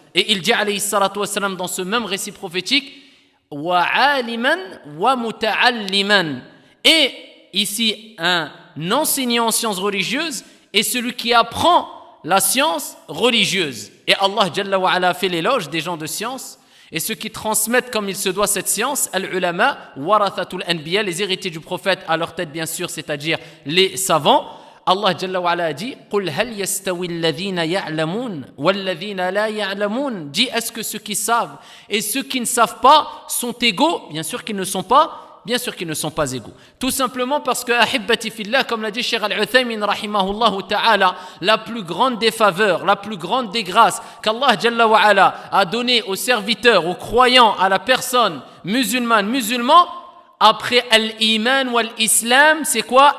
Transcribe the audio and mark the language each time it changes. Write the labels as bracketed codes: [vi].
[fr] Et il dit alayhi salatu wassalam dans ce même récit prophétique, [ar] wa aliman wa muta'alliman, [fr] et ici un enseignant en sciences religieuses et celui qui apprend la science religieuse. Et Allah Jalla wa Ala fait l'éloge des gens de science et ceux qui transmettent comme il se doit cette science, [ar] al-ulama warathatul anbiya, [fr] les héritiers du prophète à leur tête bien sûr, c'est-à-dire les savants. Allah Jalla wa Ala a dit, [ar] قُلْ هَلْ يَسْتَوِي الَّذِينَ يَعْلَمُونَ وَالَّذِينَ لَا يَعْلَمُونَ. [fr] Dis, est-ce que ceux qui savent et ceux qui ne savent pas sont égaux? Bien sûr qu'ils ne sont pas égaux. Tout simplement parce que, [ar] ahibbati fillah, [fr] comme l'a dit Cheikh Al-Uthaymin rahimahullah ta'ala, la plus grande des faveurs, la plus grande des grâces qu'Allah Jalla wa Ala a donné aux serviteurs, aux croyants, à la personne musulman, après [ar] al-iman wal-islam, [fr] c'est quoi?